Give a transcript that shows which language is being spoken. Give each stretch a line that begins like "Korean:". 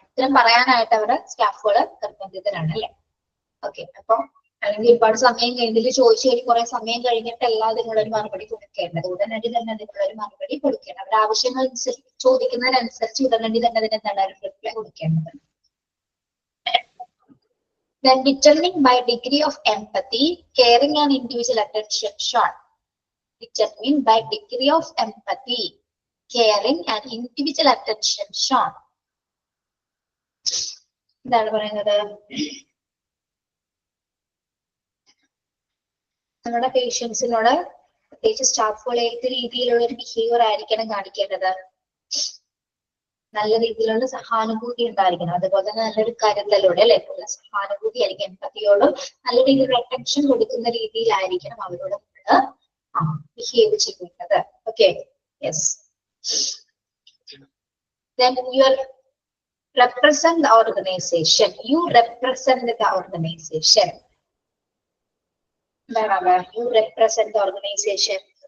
Malayalam: ഉത്തരം പറയാനായിട്ട് അവരുടെ സ്റ്റാഫുകൾ നിർബന്ധിതരാണ്, അല്ലെ? ഓക്കെ, അപ്പൊ അല്ലെങ്കിൽ ഒരുപാട് സമയം കഴിഞ്ഞിട്ട് ചോദിച്ചു കഴിഞ്ഞ് കുറെ സമയം കഴിഞ്ഞിട്ടല്ല അതിനുള്ളൊരു മറുപടി കൊടുക്കേണ്ടത്, ഉടനടി തന്നെ അതിനുള്ളൊരു മറുപടി കൊടുക്കേണ്ടത്. അവരുടെ ആവശ്യങ്ങൾ ചോദിക്കുന്നതിനനുസരിച്ച് ഉടനടി തന്നെ അതിനെന്താണ് റിപ്ലൈ കൊടുക്കേണ്ടത്.
English: Then determining by degree of empathy, caring and individual attention shown. Determining by degree of empathy, caring and individual attention shown.
Malayalam: എന്താണ് പറയുന്നത്? നമ്മുടെ പേഷ്യൻസിനോട് പ്രത്യേകിച്ച് സ്റ്റാഫുകൾ ഏത് രീതിയിലുള്ള ഒരു ബിഹേവിയർ ആയിരിക്കണം കാണിക്കേണ്ടത്? നല്ല രീതിയിലുള്ള സഹാനുഭൂതി ഉണ്ടായിരിക്കണം, അതുപോലെ തന്നെ നല്ലൊരു കരുതലോടെ, അല്ലെ, സഹാനുഭൂതി ആയിരിക്കും, എമ്പത്തിയോടും നല്ല രീതിയിലുള്ള അറ്റൻഷൻ കൊടുക്കുന്ന രീതിയിലായിരിക്കണം അവരോട് ബിഹേവ് ചെയ്യുന്നത്. Okay, yes.
English: Then you represent the organization. You represent the organization. You represent the organization.